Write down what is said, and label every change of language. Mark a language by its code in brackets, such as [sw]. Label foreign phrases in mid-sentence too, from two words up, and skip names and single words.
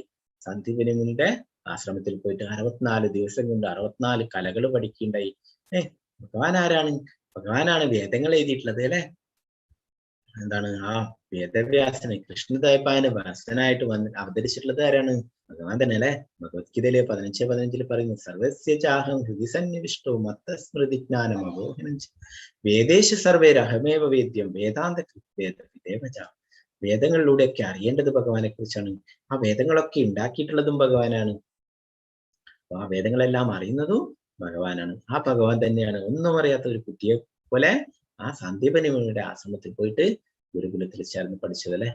[ml] സാന്ദീപനി മുനിയുടെ ആശ്രമത്തിൽ പോയിട്ട് 64 ദിവസം കൊണ്ട് 64 കലകൾ പഠിക്കുകയുണ്ടായി. ഭഗവാൻ ആരാണ്? ഭഗവാനാണ് വേദങ്ങൾ എഴുതിയിട്ടുള്ളത്, അല്ലെ. എന്താണ് ആ വേദവ്യാസന് കൃഷ്ണദേവന് വ്യാസനായിട്ട് അവതരിച്ചിട്ടുള്ളത് ആരാണ്? ഭഗവാൻ തന്നെ, അല്ലെ. ഭഗവത്ഗീതയിലെ 15:15 പറയുന്നു, [sa] സർവസ്യ ചാഹം ഹൃദി സന്നിവിഷ്ടോ മത്തസ്മൃതി ജ്ഞാനം അബോഹനം വേദേശ സർവേരഹമേവ വേദ്യം വേദാന്ത കൃത്വേദ. [ml] വേദങ്ങളിലൂടെയൊക്കെ അറിയേണ്ടത് ഭഗവാനെ കുറിച്ചാണ്. ആ വേദങ്ങളൊക്കെ ഉണ്ടാക്കിയിട്ടുള്ളതും ഭഗവാനാണ്. ആ വേദങ്ങളെല്ലാം അറിയുന്നതും ഭഗവാനാണ്. ആ ഭഗവാൻ തന്നെയാണ് ഒന്നും അറിയാത്ത ഒരു കുട്ടിയെ പോലെ ആ സാന്ദീപനി മുനിയുടെ ആശ്രമത്തിൽ പോയിട്ട് ഗുരുകുലത്തിൽ ചേർന്ന് പഠിച്ചത്, അല്ലെ.